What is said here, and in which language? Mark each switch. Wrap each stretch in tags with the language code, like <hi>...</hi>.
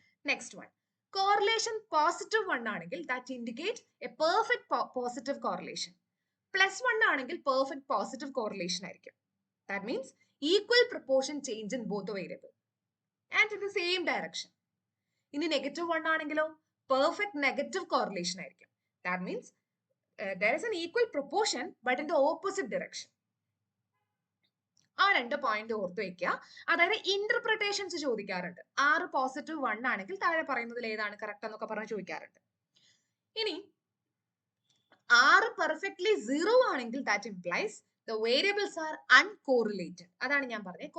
<en>Next one, correlation positive 1 ആണെങ്കിൽ that indicate a perfect positive correlation.</en> <ml>+1 ആണെങ്കിൽ perfect positive correlation ആയിരിക്കും.</ml> <en>That means equal proportion change in both variable and in the same direction.</en> <ml>ഇനി -1 ആണെങ്കിലോ perfect negative correlation ആയിരിക്കും.</ml> <en>That means there is an equal proportion but in the opposite direction.</en> <ml>ആ രണ്ട് point ഓർത്ത് വെക്കുക. അതായത് interpretations ചോദിക്കാറുണ്ട്. 6 + 1 ആണെങ്കിൽ താഴെ പറയുന്നതിൽ ഏതാണ് കറക്റ്റ് എന്നൊക്കെ പറഞ്ഞ് ചോദിക്കാറുണ്ട്. ഇനി 6 പെർഫെക്റ്റ്ലി 0 ആണെങ്കിൽ</ml> <en>That implies the variables are uncorrelated.</en> <ml>അതാണ് ഞാൻ പറഞ്ഞത്.</ml>